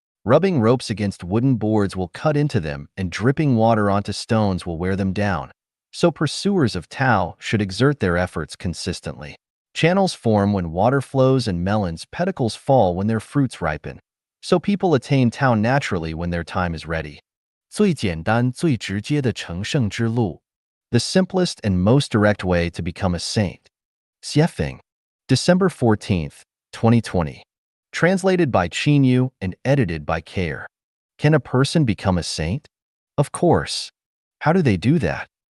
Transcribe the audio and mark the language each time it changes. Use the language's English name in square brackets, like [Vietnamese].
[English] Rubbing ropes against wooden boards will cut into them, and dripping water onto stones will wear them down. So pursuers of Tao should exert their efforts consistently. Channels form when water flows, and melons' pedicles fall when their fruits ripen. So people attain Tao naturally when their time is ready. [Chinese] 最简单、最直接的成圣之路. [English] The simplest and most direct way to become a saint. Xiefeng. December 14th, 2020. Translated by Qin Yu and edited by Kair. Can a person become a saint? Of course. How do they do that?